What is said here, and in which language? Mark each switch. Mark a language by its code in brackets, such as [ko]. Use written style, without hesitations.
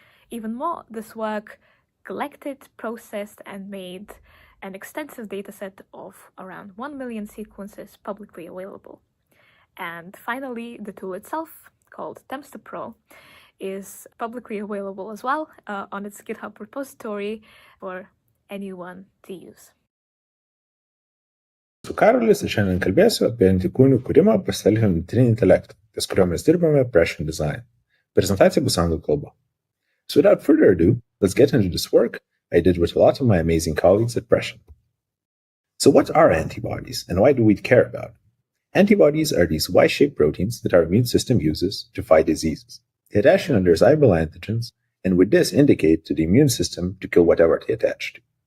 [en] Even more, this work collected, processed, and made an extensive dataset of around 1 million sequences publicly available. And finally, the tool itself, called TemStaPro, is publicly available as well on its GitHub repository for anyone to use. [lt] Su Karolis šiandien kalbėsiu apie antikūnių kūrimą pasitelkiant dirbtinį intelektą, ties kuriuo mes dirbame Prescient Design. Prezentacija bus anglų kalba. [en] So without further ado, let's get into this work I did with a lot of my amazing colleagues at Prescient. So what are antibodies, and why do we care about them? Antibodies are these Y-shaped proteins that our immune system uses to fight diseases. They attach to undesirable antigens, and with this indicate to the immune system to kill whatever they attach to.